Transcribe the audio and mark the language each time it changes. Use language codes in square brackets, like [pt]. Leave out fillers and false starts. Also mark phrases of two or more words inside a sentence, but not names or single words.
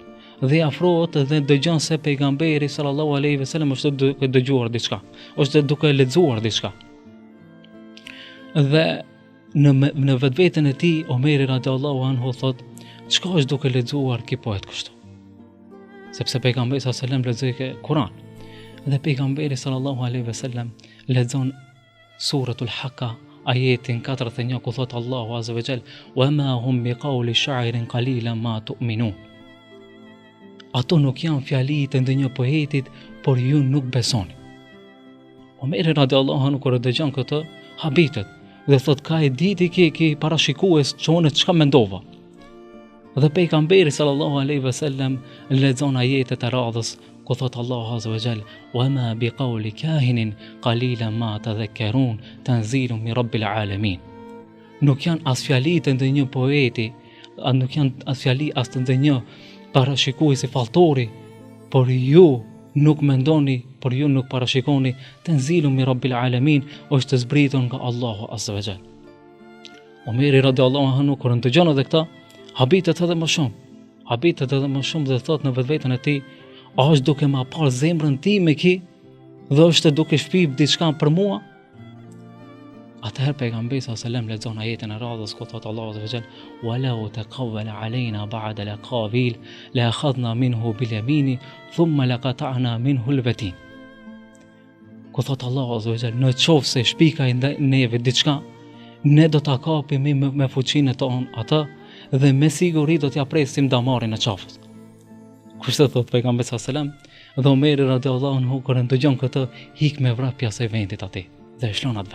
[sq] Dhe afrohet dhe dëgjon se pejgamberi [ar] صلى الله عليه وسلم [sq] është duke dëgjuar diçka, është duke lexuar diçka. Dhe në vetveten e tij Omeri [ar] رضي الله عنه [sq] thot, çka është duke lexuar ky poet kështu? Sepse pejgamberi [ar] صلى الله عليه وسلم [sq] lexoi Kur'an. Dhe pejgamberi [ar] صلى الله عليه وسلم [sq] lexon [ar] سورة الحاقة, [sq] ajetin 41, ku thot Allahu [ar] عز وجل, "وما هو بقول شاعر قليلا ما تؤمنون." [sq] Ato nuk janë fjali të ndonjë poetit, por ju nuk besoni. Omeri [ar] رضي الله عنه [sq] kur e dëgjon këtë, habitet dhe thot, ka e diti ki parashikues që unë çka mendova. Dhe pejgamberi [ar] صلى الله عليه وسلم [sq] lexon ajetet e radhës ku thot Allahu [ar] عز وجل: "وما بقول كاهن قليلا ما تذكرون تنزيل من رب العالمين." [sq] Nuk janë as fjalitë të një poeti, nuk janë as fjali as të ndonjë parashikuesi falltori, por ju nuk mendoni, por ju nuk parashikoni [ar] تنزيل من رب العالمين, [sq] është zbritur nga Allahu [ar] عز وجل. [sq] Omeri [ar] رضي الله عنه [sq] kur ndëgjon edhe këtë, habitet edhe më shumë dhe thot në vetveten e tij, a është duke ma parë zemrën time ki dhe është duke shpip diçka për mua? Atëherë pejgamberi [ar] صلى الله عليه وسلم [sq] lexon ajetin e radhës ku thot Allahu [ar] عز وجل: "ولو تقول علينا بعض الأقاويل لأخذنا منه باليمين ثم لقطعنا منه الوتين." [sq] Ku thot Allahu [ar] عز وجل, [sq] në qoftë se shpikaj neve diçka, ne do ta kapim me fuqinë tonë atë dhe me siguri do t'ja presim damarin e qafës. Kështu thot pejgamberi [ar] صلى الله عليه وسلم, [sq] dhe Omeri [ar] رضي الله عنه [sq] kur ndëgjon këtë hik me vrapja se vendit atij dhe e shlon atë vend.